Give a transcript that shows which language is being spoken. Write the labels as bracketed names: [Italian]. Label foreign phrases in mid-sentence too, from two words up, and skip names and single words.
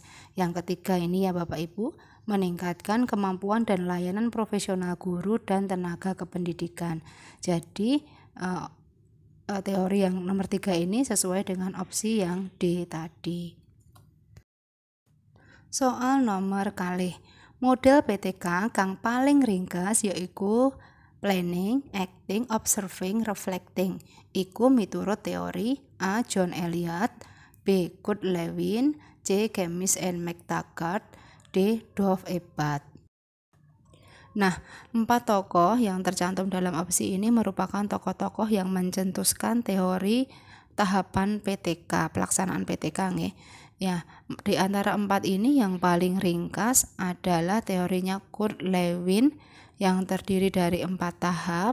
[Indonesian] Yang ketiga ini ya Bapak Ibu, meningkatkan kemampuan dan layanan profesional guru dan tenaga kependidikan. Jadi teori yang nomor 3 ini sesuai dengan opsi yang D tadi. [Javanese] Soal nomor kalih, model PTK kang paling ringkas yaiku [English] planning, acting, observing, reflecting. [Javanese] Iku miturut teori A. John Elliott, B. Kurt Lewin, C. Chemis and McTaggart, D. Dov Ebat. [Indonesian] Nah, 4 tokoh yang tercantum dalam opsi ini merupakan tokoh-tokoh yang mencetuskan teori tahapan PTK, pelaksanaan PTK nggih. Ya, di antara 4 ini yang paling ringkas adalah teorinya Kurt Lewin yang terdiri dari 4 tahap.